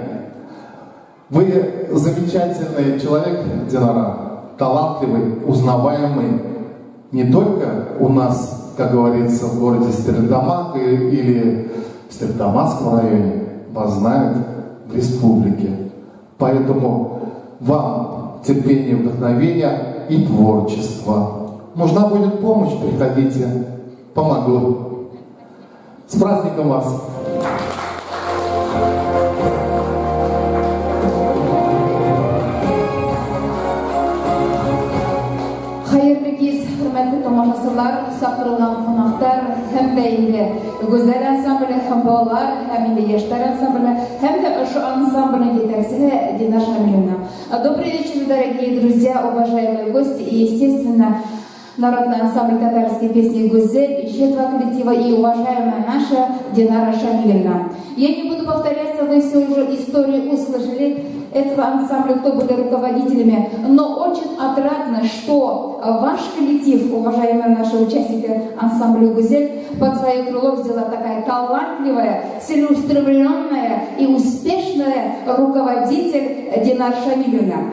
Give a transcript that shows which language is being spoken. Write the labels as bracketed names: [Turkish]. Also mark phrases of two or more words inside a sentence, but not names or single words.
[Russian] Вы замечательный человек, Динара, талантливый, узнаваемый не только у нас, как говорится, в городе Стерлитамак или в Стерлитамакском районе, вас знают в республике. Поэтому вам терпение, вдохновение и творчество. Нужна будет помощь, приходите, помогу. С праздником вас! [Uzbek] Hayırlı kez, hürmetli tomoshabinlar, chaqirılgan qonaqlar, hamda endi go'zal ansambli, ham bolalar, ham endi yoshlar ansambli, hamda shu ansamblning yetakchisi Динар Шамиловна. [Russian] Добрый вечер, дорогие друзья, уважаемые гости и, естественно, народный ансамбль татарской песни «Гузель», еще два коллектива и уважаемая наша Динара Шамиловна. Я не буду повторяться, вы все уже историю услышали этого ансамбля, кто были руководителями, но очень отрадно, что ваш коллектив, уважаемые наши участники ансамбля «Гузель», под свое крыло взяла такая талантливая, целеустремленная и успешная руководитель Динар Шамиловна.